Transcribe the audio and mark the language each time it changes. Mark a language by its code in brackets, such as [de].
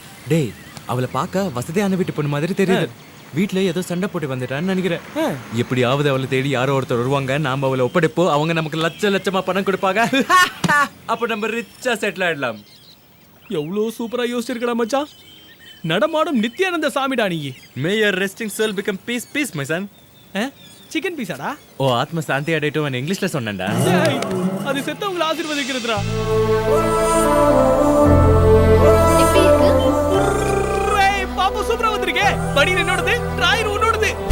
[ta] டேய், அவளை பார்க்க வசதியான வீட்டு பொண்ணு மாதிரி தெரியுது. வீட்டுல ஏதோ சண்டை போட்டு வந்துட்டான்னு நினைக்கிறேன். எப்படியாவது அவளை தேடி யாரோ ஒருத்தர் வருவாங்க, நாம அவளை ஒப்படைப்போம், அவங்க நமக்கு லட்சமா பணம் கொடுப்பாங்க. அப்ப நம்ம ரிச்சா செட்டில் ஆயிடலாம். எவ்வளோ சூப்பரா யோசிச்சிருக்கடா மச்சான். நடமாடும் நித்யானந்த சாமிடா நீ. [en] May your resting soul become peace my son. [ta] Chicken பீஸாடா? ஓ, ஆத்ம சாந்தி அடையட்டும் இங்கிலீஷ்ல சொன்னேன்டா. அது செத்தவங்களை ஆசீர்வதிக்கிறதுடா. எப்படி இருக்கு? பாப்பா சூப்பரா வந்திருக்கே. படி என்னோடது, டிராயர் உன்னோடது.